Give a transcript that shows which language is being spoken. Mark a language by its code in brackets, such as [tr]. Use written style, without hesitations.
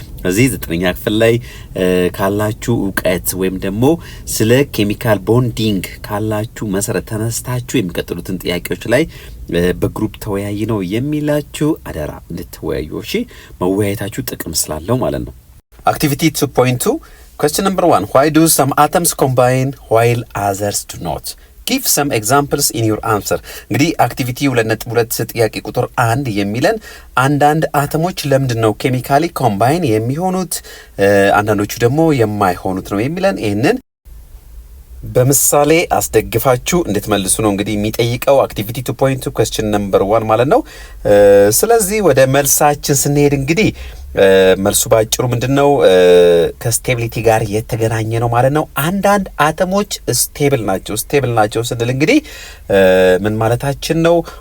[am] እዚህ 9ኛ ክፍል ላይ ካላችሁ ዕውቀት ወይም ደግሞ ስለ ኬሚካል ቦንዲንግ ካላችሁ መሰረት ተነስታችሁ የሚቀጥሉትን ጥያቄዎች ላይ በግሩፕ ተወያይ ነው የሚላችሁ። አደራ እንድትወያዩ እሺ። መወያየታችሁ ጥቅም ስላለው ማለት ነው። [en] Activity 2.2 question number 1 why do some atoms combine while others do not? Give some examples in your answer. [am] እንግዲህ አክቲቪቲ 2.2 ጥያቄ ቁጥር 1 የሚለን አንዳንድ አተሞች ለምንድን ነው ኬሚካሊ ኮምባይን የሚሆኑት አንዳንዶቹ ደግሞ የማይሆኑት ነው የሚለን ይሄንን በምሳሌ አስደግፋችሁ እንድትመልሱ ነው እንግዲህ የሚጠይቀው አክቲቪቲ 2.2 [en] question number 1 [am] ማለት ነው። ስለዚህ ወደ መልሳችን ስንሄድ እንግዲህ መልሱ ባጭሩ ምንድነው ከስቴቢሊቲ ጋር የተገናኘ ነው ማለት ነው። አንዳንድ አተሞች ስቴብል ናቸው ስንል እንግዲህ ምን ማለታችን ነው?